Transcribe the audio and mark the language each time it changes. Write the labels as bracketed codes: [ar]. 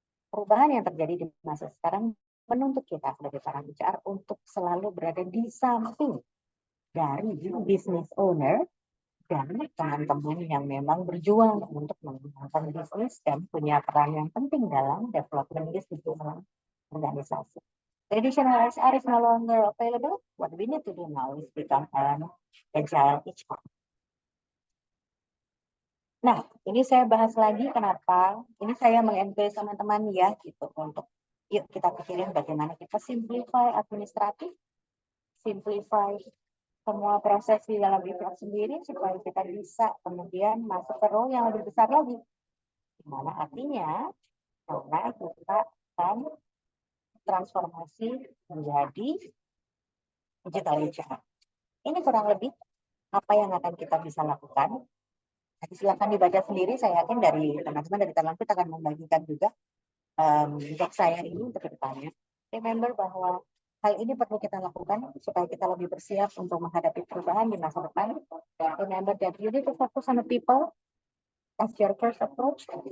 [id] Perubahan yang terjadi di masa sekarang menuntut kita sebagai para HR untuk selalu berada di samping dari business owner dan teman-teman yang memang berjuang untuk mengembangkan bisnis dan punya peran yang penting dalam development bisnis dalam organisasi. [en] Traditional HR is no longer available. What we need to do now is become an agile HR. [id] Nah, ini saya bahas lagi kenapa. Ini saya mengencourage teman-teman ya gitu untuk yuk kita pikirin bagaimana kita simplify administratif, simplify semua proses di dalam HR sendiri supaya kita bisa kemudian masuk ke role yang lebih besar lagi. Dimana artinya karena kita akan transformasi menjadi digital HR. Ini kurang lebih apa yang akan kita bisa lakukan. Nanti silakan dibaca sendiri, saya yakin dari teman-teman dari Talent Fit akan membagikan juga doc saya ini untuk kedepannya. Remember bahwa hal ini perlu kita lakukan supaya kita lebih bersiap untuk menghadapi perubahan di masa depan. [en] Remember that you need to focus on the people as your first approach.